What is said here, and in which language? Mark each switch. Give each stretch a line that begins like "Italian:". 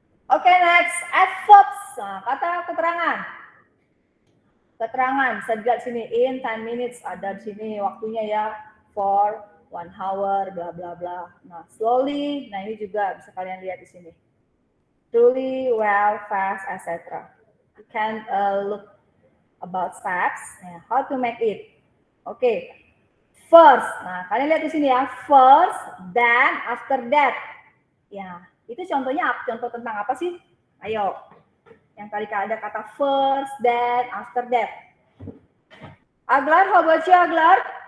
Indonesian: Oke, next, add verbs. Nah, kata keterangan. Keterangan, bisa dilihat sini,
English: in 10 minutes,
Indonesian: ada di sini waktunya ya,
English: for 1 hour,
Indonesian: bla bla bla. Nah, slowly, nah ini juga bisa kalian lihat di sini.
English: Truly, well, fast, etc. You can look about steps, how to make it.
Indonesian: Oke, first, nah kalian lihat di sini ya,
English: first, then, after that.
Indonesian: Ya, itu contohnya, contoh tentang apa sih? Ayo. Yang tadi ada kata
English: first, then, after that. Aglar, how about you, Aglar?